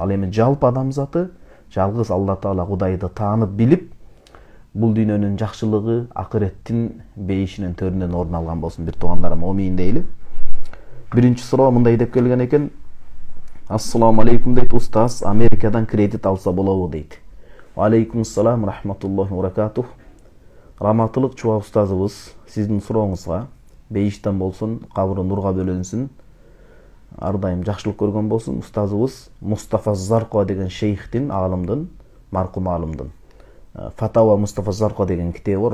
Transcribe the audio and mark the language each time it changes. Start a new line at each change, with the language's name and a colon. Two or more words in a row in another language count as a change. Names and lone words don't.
Kyrgyz: Ал эми жалпы адамзаты жалгыз
Arabic: الله تعالى
Kyrgyz: Кудайды таанып билип, бул дүйнөнүн жакшылыгы акыреттин бейишинин төрүнөн орун алган болсун. Бир туугандарым, амин дейли. Биринчи суроо мындай деп келген экен.
Arabic: السلام عليكم
Kyrgyz: дейт, устаз, Америкадан кредит алса болобу дейт.
Arabic: عليكم السلام رحمة الله وبركاته.
Kyrgyz: Раматылык Чуба устазыбыз сиздин сурооңузга бейиштен болсун, кабыры нурга бөлөнсүн, ар дайым жакшылык көргөн болсун. Устазыбыз Мустафа Зарко деген шейхтин, алымдын, маркум алымдын Фатава Мустафа Зарко деген китеби бар.